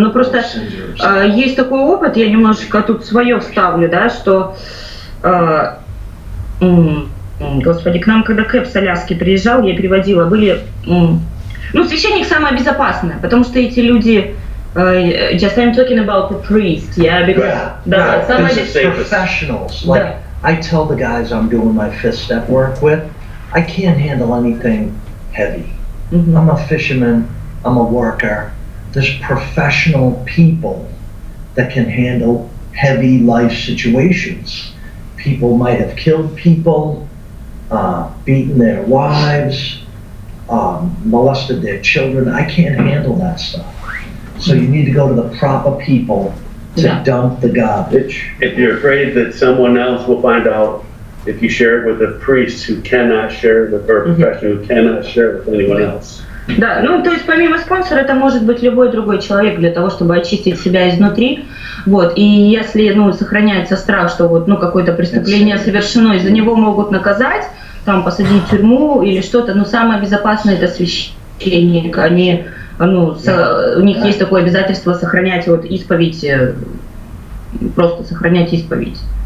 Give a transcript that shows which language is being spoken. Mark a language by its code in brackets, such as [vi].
[ru] Но просто есть такой опыт, я немножечко тут свое вставлю, да, что господи, к нам, когда Кэп с Аляски приезжал, я переводила, были... священник самое безопасное, потому что эти люди... [en] just I'm talking about the priest, yeah, because... Yeah, these are professionals. Like, I tell the guys I'm doing my 5th step work with, I can't handle anything heavy. Mm-hmm. I'm a fisherman, I'm a worker. There's professional people that can handle heavy life situations. People might have killed people, beaten their wives, molested their children. I can't handle that stuff. So you need to go to the proper people to dump the garbage. If you're afraid that someone else will find out, if you share it with a priest who cannot share it with, or a professional who cannot share it with anyone else. [ru] Да, то есть помимо спонсора это может быть любой другой человек для того, чтобы очистить себя изнутри. Вот, и если, сохраняется страх, что какое-то преступление совершено, и за него могут наказать, там, посадить в тюрьму или что-то, самое безопасное это священник, они, у них есть такое обязательство сохранять исповедь, просто сохранять исповедь.